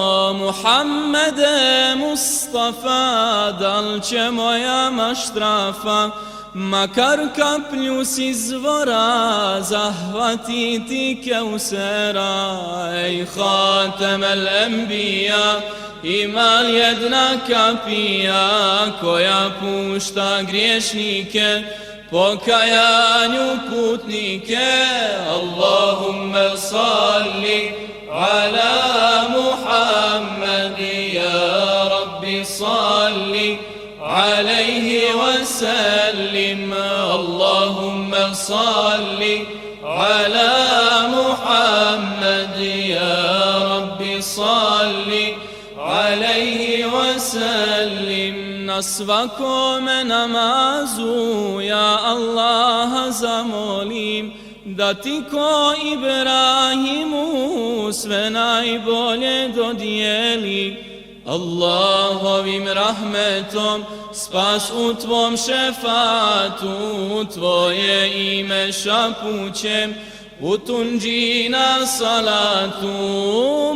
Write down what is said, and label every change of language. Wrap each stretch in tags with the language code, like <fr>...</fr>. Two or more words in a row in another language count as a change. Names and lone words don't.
<bs>Muhammede Mustafa, dal će moja maštrafa makar kaplju s izvora zahvatiti Keusera? Ej</bs> <ar>خاتم الأنبياء,</ar> <bs>ima li jedna kapija koja pušta griješnike, pokajanju putnike?</bs> <ar>اللهم صل على محمد، يا رب صل عليه وسلم. اللهم صل على محمد، يا رب صل عليه وسلم.</ar> <bs>Na svakome namazu ja Allaha zamolim da ti ko Ibrahimu sve najbolje dodijeli. Allahovim rahmetom spas u tvom šefatu, tvoje ime šapućem u</bs> <ar>تنجينا صلاة.</ar>